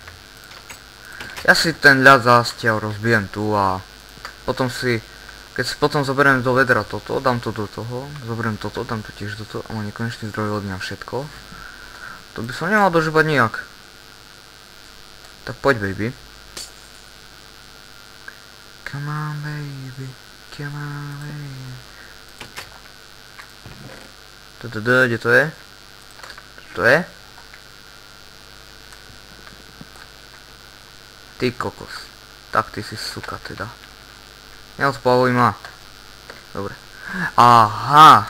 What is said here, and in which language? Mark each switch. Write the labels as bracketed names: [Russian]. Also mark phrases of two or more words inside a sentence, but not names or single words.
[Slovak] Ja si ten ľad zástiav rozbijem tu a potom si, keď si potom zoberiem do vedra toto, dám to do toho, zoberiem toto, dám to tiež do toho a mám nekonečný zdroj vody na všetko. To by som nemal dožívať nijak. Tak poď, baby. [English] Come on, baby, come on, baby. [Slovak] Kde to je? To je? Ty kokos. Tak ty si suka teda. Neodpaluj ma. Dobre. Aha.